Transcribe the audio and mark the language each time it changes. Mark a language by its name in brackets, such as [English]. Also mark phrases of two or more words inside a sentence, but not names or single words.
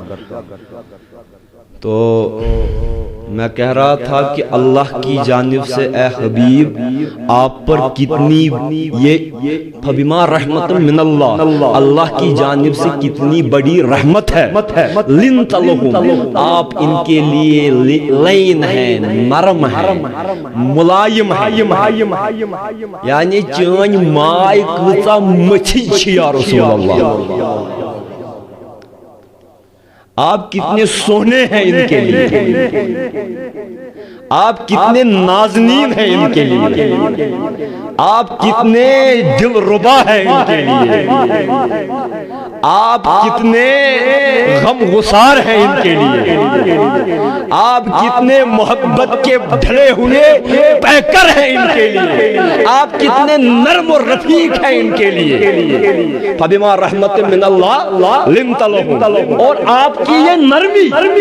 [Urdu] تو میں کہہ رہا تھا کہ اللہ کی جانب سے اے حبیب آپ پر کتنی یہ [Arabic] فبما رحمت من اللہ، [Urdu] اللہ کی جانب سے کتنی بڑی رحمت ہے، [Arabic] لنت لہم، [Urdu] آپ ان کے لیے لین ہیں، نرم ہیں، ملائم ہیں، یعنی [Kashmiri] چٲنۍ ماے کۭژاہ مچھِج چھِ [Arabic] یا رسول اللہ، [Urdu] آپ کتنے سونے ہیں ان کے لیے، آپ کتنے نازنین ہیں ان کے لیے، آپ کتنے دل ربا ہیں ان کے لیے، آپ کتنے غم گسار ہیں ان کے لیے، آپ کتنے محبت کے ڈھلے ہوئے پیکر ہیں ان کے لیے، آپ کتنے نرم و رفیق ہیں ان کے لیے، [Arabic] فبما رحمت من اللہ لنت لہم، [Urdu] اور آپ کی یہ نرمی،